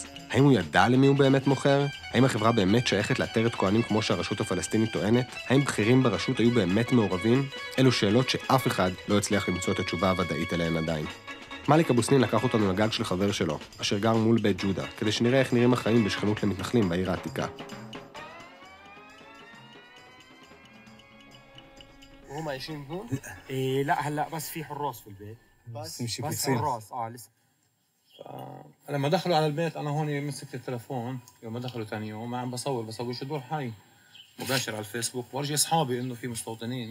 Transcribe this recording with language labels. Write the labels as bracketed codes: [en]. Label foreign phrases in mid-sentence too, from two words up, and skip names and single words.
[he] האם הוא ידע למי הוא באמת מוכר? האם החברה באמת שייכת לעטרת כהנים כמו שהרשות הפלסטינית טוענת? האם בכירים ברשות היו באמת מעורבים? אלו שאלות שאף אחד לא הצליח למצוא את התשובה הוודאית אליהן עדיין. מאליק אבו סנין לקח אותנו לגג של חבר שלו, אשר גר מול בית ג'ודה, כדי שנראה איך נראים החיים בשכנות למתנחלים בעיר העתיקה. [ar] هم عايشين هون؟ لا هلا بس في حراس في البيت. بس حراس لسه. لما دخلوا على البيت انا هون مسكت التليفون يوم ما دخلوا ثاني يوم عم بصور دور حي مباشر على الفيسبوك ورجي اصحابي انه في مستوطنين